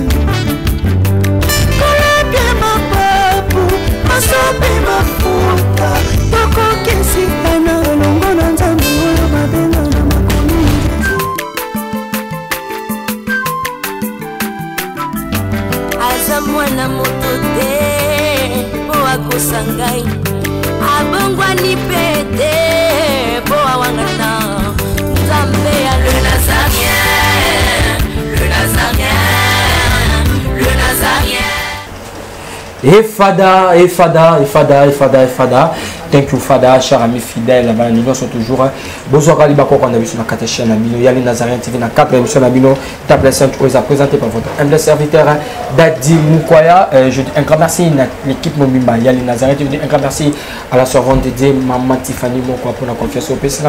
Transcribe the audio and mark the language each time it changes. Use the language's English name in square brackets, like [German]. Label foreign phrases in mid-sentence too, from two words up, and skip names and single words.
[Lingala] koleke mapapu masope mafuta toko kesitana longo na nzambe oyo babenga na makomi aza mwana moto te po akosangai abongwa ni pete po awangata [French] le nazarien, le nazarien, le nazarien. [English] Fada. Thank you, Fada, [French] cher ami fidèle. Nous sommes toujours. Bonjour, Alibako, on a vu sur la 4 chaîne Nabino. Il y a les Nazariens TV, la 4 émission Nabino. Table Sainte, vous a présenté par votre humble serviteur Dadi Moukoya. Je dis un grand merci à l'équipe Momimba. Il y a les Nazariens TV. Un grand merci à la servante dédiée, Maman Tiffany Moukoya, pour la confiance au PC.